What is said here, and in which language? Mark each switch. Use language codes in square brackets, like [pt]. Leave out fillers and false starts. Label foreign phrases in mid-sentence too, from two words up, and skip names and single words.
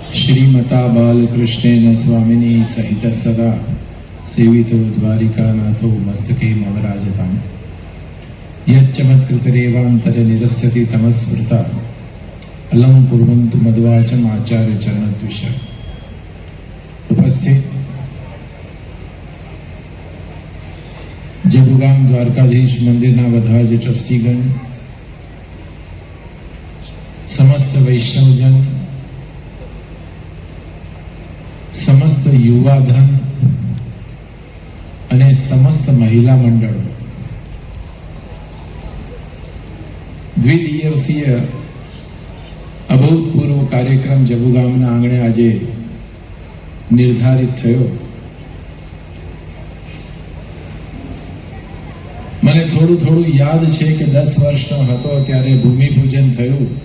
[sa] श्रीमता बालकृष्णेन स्वामिनी सहित सदा सेवितो द्वारिकानाथो मस्तके नवराजताम् यच्चमत्कृतरेवान्तर निरस्यति तमस्मृता अलम कुर्वन्तु मद्वाचम आचार्य चरणद्विष। [gu] ઉપસ્થિત જબુગામ દ્વારકાધીશ મંદિરના બધા જ ટ્રસ્ટીગણ, સમસ્ત વૈષ્ણવજન, સમસ્ત યુવાધન અને સમસ્ત મહિલા મંડળો, દ્વિદિવસીય અભૂતપૂર્વ કાર્યક્રમ જબુગામના આંગણે આજે નિર્ધારિત થયો। મને થોડું થોડું યાદ છે કે 10 વર્ષનો હતો ત્યારે ભૂમિપૂજન થયું।